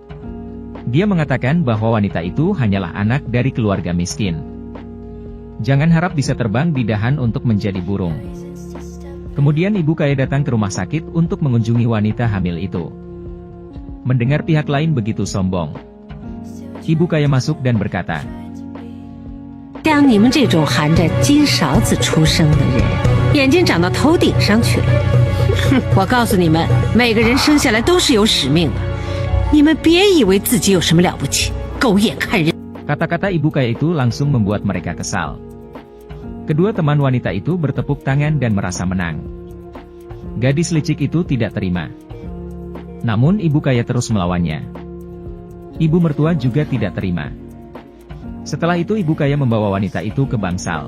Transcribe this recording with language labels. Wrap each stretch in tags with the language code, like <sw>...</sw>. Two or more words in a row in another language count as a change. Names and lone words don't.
<id>Dia mengatakan bahwa wanita itu hanyalah anak dari keluarga miskin. Jangan harap bisa terbang di dahan untuk menjadi burung. Kemudian ibu kaya datang ke rumah sakit untuk mengunjungi wanita hamil itu. Mendengar pihak lain begitu sombong, ibu kaya masuk dan berkata,</id> <zh>像你们这种含着金勺子出生的人，眼睛长到头顶上去了。哼，我告诉你们，每个人生下来都是有使命的。你们别以为自己有什么了不起，狗眼看人。</zh> <id>Kata-kata ibu kaya itu langsung membuat mereka kesal. Kedua teman wanita itu bertepuk tangan dan merasa menang. Gadis licik itu tidak terima. Namun ibu kaya terus melawannya. Ibu mertua juga tidak terima. Setelah itu ibu kaya membawa wanita itu ke bangsal.</id>